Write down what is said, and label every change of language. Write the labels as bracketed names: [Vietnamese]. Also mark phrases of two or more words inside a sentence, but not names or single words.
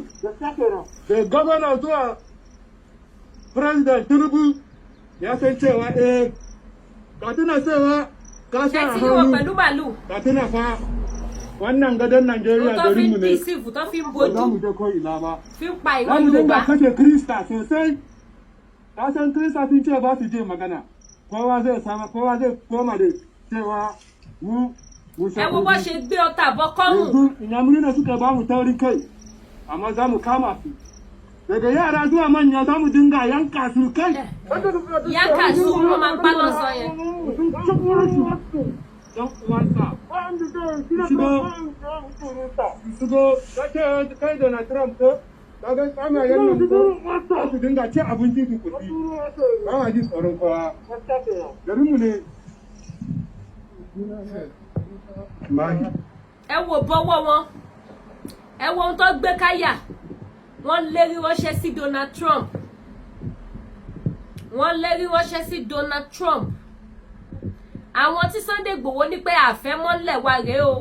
[Hausa] Da gwamna zuwa President Tinubu ya san cewa ka tuna cewa ka sa a hannu ka tuna fa wannan gadon Najeriya garinmu ne ba za mu je ko ina ba za mu dinga kashe Krista sosai ka san Krista sun ce ba su je magana kowa zai koma da cewa mu [Yoruba] ẹ wo bó ṣe gbé ọta bọ kọrùn. [Hausa] yanzu Inyamuri ne suka ba mu taurin kai amma za mu kama su daga yara zuwa manya za mu dinga yanka su kai. Yanka su [Yoruba] wọn máa pa lọ́sàn yẹn. [Hausa] Yan uwansa. Shigo kace kai Donald Trump ko kaga kama yannan ko za su dinga ci abinci su kuɗi. Ba ma ji tsoron kowa. Garinmu ne. [Yoruba] Ẹ wo bọ́wọ́ wọn ẹ wo ohun tó gbé káyà. Wọ́n lérí ránṣẹ́ sí Donald Trump. Wọ́n lérí ránṣẹ́ sí Donald Trump. Àwọn tí Sunday Igboho ní pé àfẹ́mọ́lẹ̀ wa rèé o.